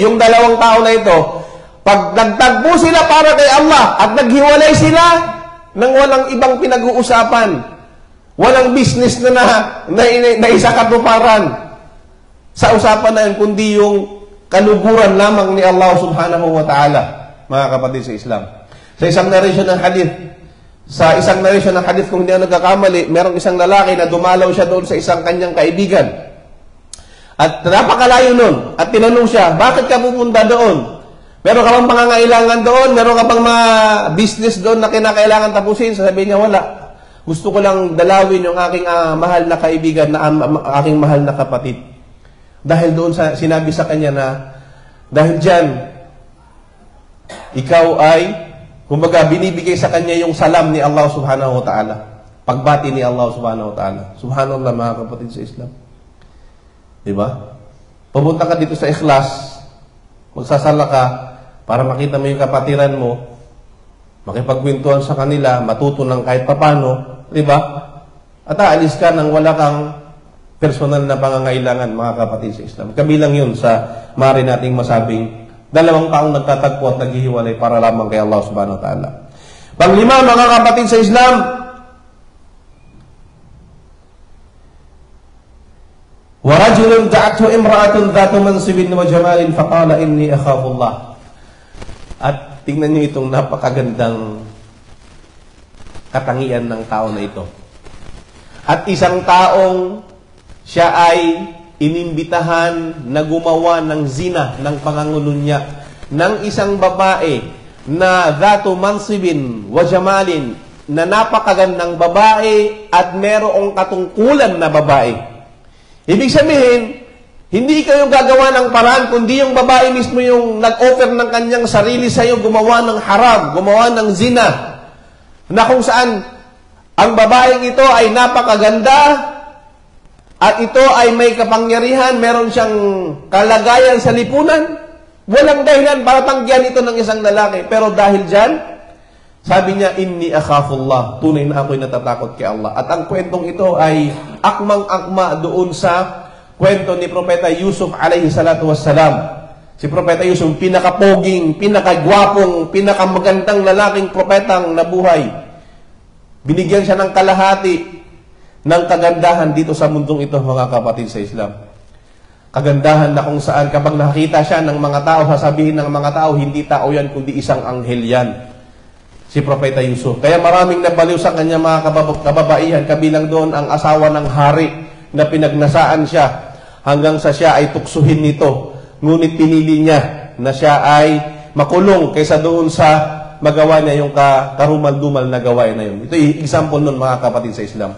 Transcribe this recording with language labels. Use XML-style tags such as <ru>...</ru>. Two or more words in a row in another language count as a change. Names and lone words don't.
<tl>Yung dalawang tao na ito, pag nagtagpo sila para kay Allah at naghiwalay sila nang walang ibang pinag-uusapan, walang business na isa katuparan sa usapan na yun, kundi yung kaluguran lamang ni Allah</tl> <ar>سبحانه وتعالى,</ar> <tl>mga kapatid sa Islam. Sa isang narration ng hadith, kung hindi ako nagkakamali, merong isang lalaki na dumalaw siya doon sa isang kanyang kaibigan. At napakalayo nun. At tinanong siya, bakit ka pupunta doon? Meron ka bang pangangailangan doon? Meron ka bang mga business doon na kinakailangan tapusin? Sasabihin niya, wala. Gusto ko lang dalawin yung aking mahal na kaibigan, na aking mahal na kapatid. Dahil doon sinabi sa kanya na, dahil dyan, ikaw ay, kumbaga, binibigay sa kanya yung salam ni Allah</tl> <ar>سبحانه وتعالى.</ar> <tl>Pagbati ni Allah</tl> <ar>سبحانه وتعالى.</ar> <tl>Subhanallah, mga kapatid sa Islam. Diba? Pumunta ka dito sa Ikhlas, magsasala ka, para makita mo yung kapatiran mo, makipagkwentuhan sa kanila, matuto ng kahit papano, diba? At aalis ka nang wala kang personal na pangangailangan, mga kapatid sa Islam. Kabilang yun sa maaari nating masabing 2 taong nagtatagpo at naghihiwalay para lamang kay Allah</tl> <ar>سبحانه وتعالى.</ar> <tl>Panglima, mga kapatid sa Islam,</tl> <ar>وَرَجُلٌ دَعَتْهُ إِمْرَأَةٌ ذَاتُ مَنْصِبٍ وَجَمَالٍ فَقَالَ إِنِّي أَخَافُ اللَّهِ.</ar> <tl>At tingnan niyo itong napakagandang katangian ng tao na ito. At isang taong siya ay inimbitahan na gumawa ng zina, ng pangangulunya, ng isang babae na</tl> <ar>ذات منصب وجمال,</ar> <tl>na napakagandang babae at merong katungkulan na babae. Ibig sabihin, hindi kayo gagawa ng paraan, kundi yung babae mismo yung nag-offer ng kanyang sarili sa iyo, gumawa ng haram, gumawa ng zina, na kung saan ang babaeng ito ay napakaganda at ito ay may kapangyarihan, meron siyang kalagayan sa lipunan. Walang dahilan para tanggihan ito ng isang lalaki. Pero dahil dyan, sabi niya,</tl> <ar>إني أخاف الله.</ar> <tl>Tunay na ako'y natatakot kay Allah. At ang kwentong ito ay akmang-akma doon sa kwento ni Propeta Yusuf</tl> <ar>عليه الصلاة والسلام.</ar> <tl>Si Propeta Yusuf, pinakapoging, pinakagwapong, pinakamagandang lalaking propetang nabuhay. Binigyan siya ng kalahati ng kagandahan dito sa mundong ito, mga kapatid sa Islam. Kagandahan na kung saan kapag nakakita siya ng mga tao, sasabihin ng mga tao, hindi tao yan, kundi isang anghel yan. Si Propeta Yusuf. Kaya maraming nabaliw sa kanya, mga kababaihan, kabilang doon ang asawa ng hari na pinagnasaan siya hanggang sa siya ay tuksuhin nito. Ngunit pinili niya na siya ay makulong kaysa doon sa magawa niya yung karumal-dumal na gawain na yun. Ito ay example nun, mga kapatid sa Islam.</tl>